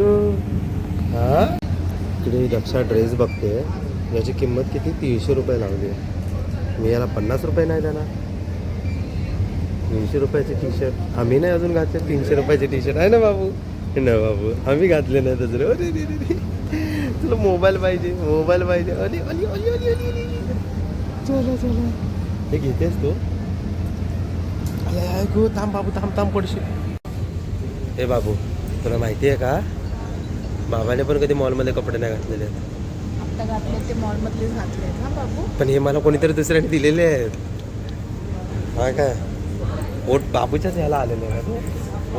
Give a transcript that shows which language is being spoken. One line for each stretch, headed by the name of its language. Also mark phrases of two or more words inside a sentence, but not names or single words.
Marathi: हा इकडे दक्षा ड्रेस बघते, याची किंमत किती? 300 रुपये लावली आहे. मी याला 50 रुपये नाही देणार. 300 रुपयाचे टी शर्ट आम्ही नाही अजून घातले. 300 रुपयाचे टी शर्ट आहे ना बाबू? ना बाबू आम्ही घातले नाही तसं. अरे तुला मोबाईल पाहिजे, मोबाईल पाहिजे. अली अली अली अली अली अली. चला चला, हे घेतेस तू? अरे ऐकू, थांब बाबू, थांब थांब पडशील. हे बाबू तुला माहिती आहे का, बाबाने पण कधी मॉलमध्ये कपडे नाही घातलेले आहेत. आता घातले ते मॉलमधलेच घातले आहेत ना बाबू. पण हे मला कोणीतरी दुसऱ्याने दिलेले आहेत. हा काय ओट बाबूच्याच ह्याला आलेले आहे का?